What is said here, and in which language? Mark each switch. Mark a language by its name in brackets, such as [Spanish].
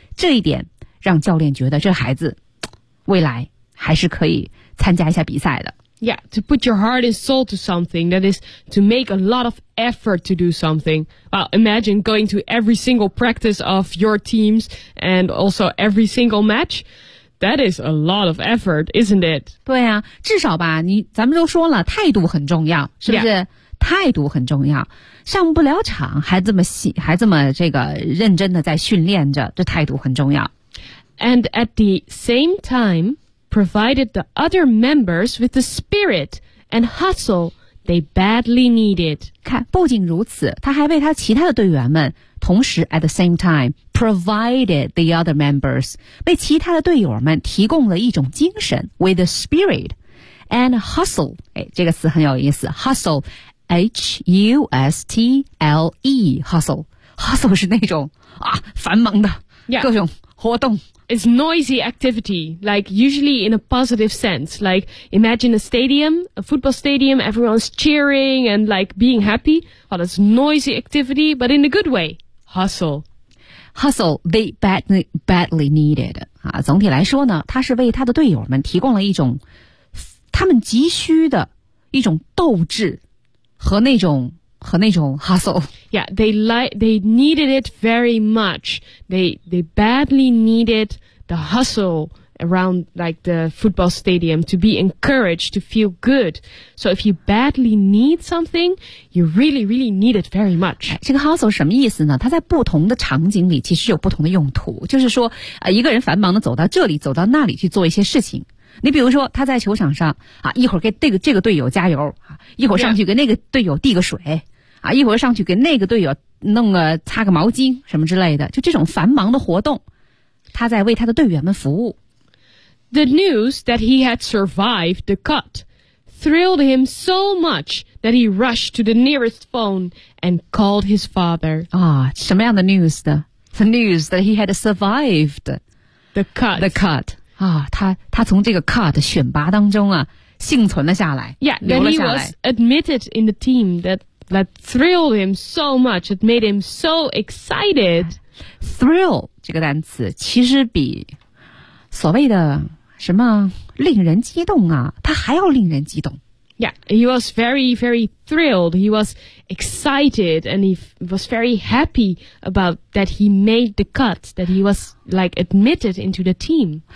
[Chinese] 这一点让教练觉得这孩子未来。还是可以参加一下比赛的。 [English] Yeah, to put your heart and soul to something, that is to make a lot of effort to do something. Well, imagine going to every single practice of your teams and also every single match. That is a lot of effort, isn't it? [Chinese] 对啊，至少吧，咱们都说了，态度很重要，是不是？ [English] Yeah. [Chinese] 态度很重要，上不了场还这么这个认真的在训练着，这态度很重要。 [English] And at the same time,provided the other members with the spirit and hustle they badly needed. [Chinese] 看，不仅如此，他还为他其他的队员们，同时 [English] at the same time, provided the other members, [Chinese] 为其他的队友们提供了一种精神 [English] with the spirit and hustle. [Chinese] 哎，这个词很有意思， hustle, H-U-S-T-L-E, hustle. Hustle 是那种啊，繁忙的、 [English] yeah. [Chinese] 各种活动。 [English] It's noisy activity, like usually in a positive sense. Like imagine a stadium, a football stadium, everyone's cheering and like being happy. Well, it's noisy activity, but in a good way. Hustle. Hustle, they badly needed. [Chinese] 啊，总体来说呢，他是为他的队友们提供了一种他们急需的一种斗志和那种 hustle. [English] Yeah, they needed it very much. They badly needed the hustle around like the football stadium to be encouraged to feel good. So if you badly need something, you really, really need it very much. [Chinese] 这个 hustle 什么意思呢？它在不同的场景里其实有不同的用途。就是说，一个人繁忙的走到这里，走到那里去做一些事情。你比如说他在球场上啊，一会儿给这个队友加油啊，一会儿上去给那个队友递个水、 [English] yeah. [Chinese] 啊，一会儿上去给那个队友弄个擦个毛巾什么之类的，就这种繁忙的活动，他在为他的队员们服务。 [English] The news that he had survived the cut thrilled him so much that he rushed to the nearest phone and called his father. [Chinese] 啊，什么样的 [English] news 的 ？The news that he had survived the cut. The cut. [Chinese] 啊，他从这个 cut 选拔当中啊幸存了下来。 [English] Yeah, then he was admitted in the team that thrilled him so much, it made him so excited. [Chinese] Thrill 这个单词其实比所谓的什么令人激动啊，它还要令人激动。 [English] Yeah, he was very, very thrilled. He was excited and he was very happy about that he made the cut, that he was like admitted into the team.